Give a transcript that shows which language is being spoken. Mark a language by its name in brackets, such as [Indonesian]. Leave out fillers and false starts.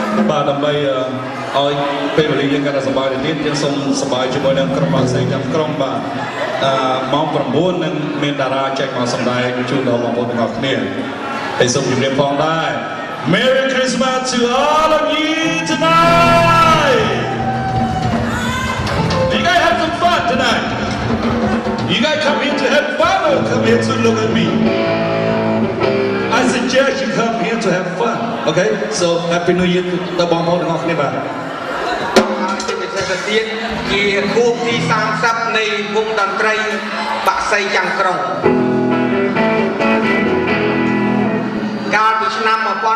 [Khmer] បាទដើម្បីឲ្យពេលវេលាយើងកាន់តែសប្បាយទៅទៀតយើងសូមសប្បាយជាមួយនឹងក្រុមបាក់សែងទាំងក្រុមបាទម៉ោង 9 នឹងមានតារាចែកមកសម្ដែងជូនដល់បងប្អូនទាំងអស់គ្នាហើយសូមជម្រាបផងដែរ [English] Merry Christmas to all of you tonight. You guys have some fun tonight. You guys come here to have fun or come here to look at me? I suggest you come here to have fun. Okay? So Happy New Year [Khmer] ដល់បងប្អូនទាំងអស់គ្នាបាទ ជាពិសេសទៅទៀតជាខួបទី30នៃវងតន្ត្រីបាក់សីចាំងក្រុងកាលពីឆ្នាំ 1984